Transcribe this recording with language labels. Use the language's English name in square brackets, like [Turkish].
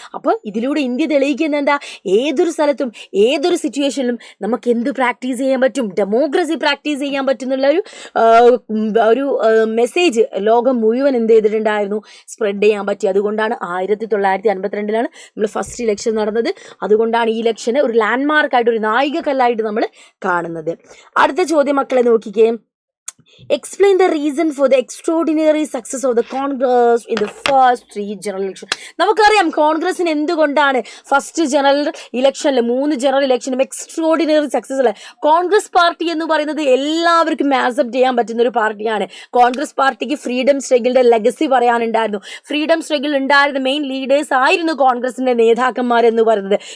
[Malayalam] അപ്പോൾ ഇതിലൂടെ ഇന്ത്യ തെളിയിക്കുന്നത് എന്താ, ഏതൊരു സ്ഥലത്തും ഏതൊരു സിറ്റുവേഷനിലും നമുക്ക് എന്ത് പ്രാക്ടീസ് ചെയ്യാൻ പറ്റും, ഡെമോക്രസി പ്രാക്ടീസ് ചെയ്യാൻ പറ്റുന്നുള്ള ഒരു മെസ്സേജ് ലോകം മുഴുവൻ എന്ത് ചെയ്തിട്ടുണ്ടായിരുന്നു, സ്പ്രെഡ് ചെയ്യാൻ പറ്റി. അതുകൊണ്ടാണ് 1952 നമ്മൾ ഫസ്റ്റ് ഇലക്ഷൻ നടന്നത്. അതുകൊണ്ടാണ് ഈ ഇലക്ഷനെ ഒരു ലാൻഡ്മാർക്കായിട്ട്, ഒരു നായികക്കല്ലായിട്ട് നമ്മൾ കാണുന്നത്. അടുത്ത ചോദ്യം മക്കളെ നോക്കിക്കേ. [English] Explain the reason for the extraordinary success of the Congress in the first 3 general election. [Malayalam] നമുക്കറിയാം കോൺഗ്രസിന് എന്തുകൊണ്ടാണ് ഫസ്റ്റ് ജനറൽ ഇലക്ഷനിൽ 3 ജനറൽ ഇലക്ഷനും എക്സ്ട്രോഡിനറി സക്സസ് ഉള്ളത്. കോൺഗ്രസ് പാർട്ടി എന്ന് പറയുന്നത് എല്ലാവർക്കും ആക്സെപ്റ്റ് ചെയ്യാൻ പറ്റുന്ന ഒരു പാർട്ടിയാണ്. കോൺഗ്രസ് പാർട്ടിക്ക് ഫ്രീഡം സ്ട്രഗിളിന്റെ ലെഗസി പറയാനുണ്ടായിരുന്നു. ഫ്രീഡം സ്ട്രഗിൾ ഉണ്ടായിരുന്ന മെയിൻ ലീഡേഴ്സ് ആയിരുന്നു കോൺഗ്രസിന്റെ നേതാക്കന്മാരെന്ന് പറയുന്നത്.